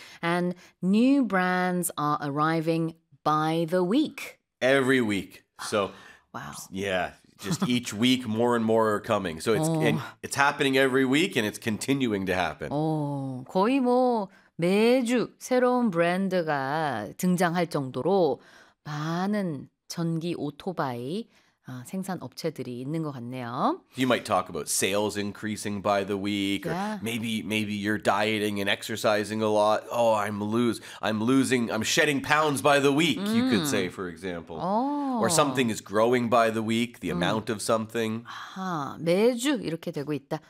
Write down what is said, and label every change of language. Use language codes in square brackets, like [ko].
[en] And new brands are arriving by the week. Every week. So, wow. Yeah, just each week more and more are coming. So it's and it's happening every week and it's continuing to happen. [ko] 거의 뭐 매주 새로운 브랜드가 등장할 정도로 많은 전기 오토바이 생산 업체들이 있는 것 같네요. [en] You might talk about sales increasing by the week, yeah. or maybe you're dieting and exercising a lot. Oh, I'm shedding pounds by the week. Mm. You could say, for example, or something is growing by the week, the amount of something. [ko] 아하, 매주 이렇게 되고 있다.